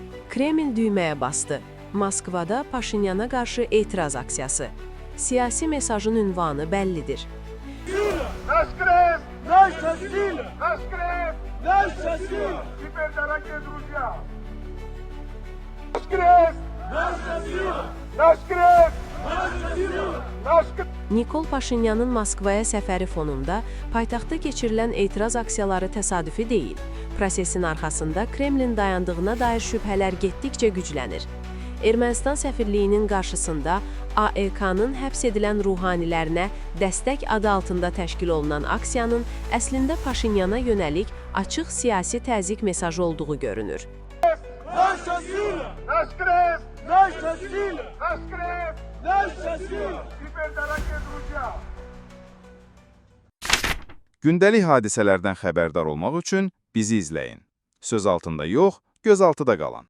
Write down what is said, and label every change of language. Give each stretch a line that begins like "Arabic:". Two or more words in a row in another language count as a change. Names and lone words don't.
Azerbaijani: Kreml düyməyə bastı. Moskvada Paşinyana qarşı etiraz aksiyası. Siyasi mesajın ünvanı bəllidir.
Russian: Наш крест! Наша сила! Наш крест! Наша сила! Теперь, дорогие друзья! Наш крест! Наша сила! Наш крест! Наша сила! Наш крест!
Azerbaijani: Nikol Paşinyanın Moskvaya səfəri fonunda paytaxtda keçirilən etiraz aksiyaları təsadüfi deyil. Prosesin arxasında Kremlin dayandığına dair şübhələr getdikcə güclənir. Ermənistan səfirliyinin qarşısında AEK-nın həbs edilən ruhanilərinə dəstək adı altında təşkil olunan aksiyanın əslində Paşinyana yönəlik açıq siyasi təzyiq mesajı olduğu görünür.
Russian: Наша сила! Наш крест! Наша сила! Наш крест! Наша сила! Теперь, дорогие друзья!
Azerbaijani: Gündəlik hadisələrdən xəbərdar olmaq üçün bizi izləyin. Söz altında yox, göz altıda qalın.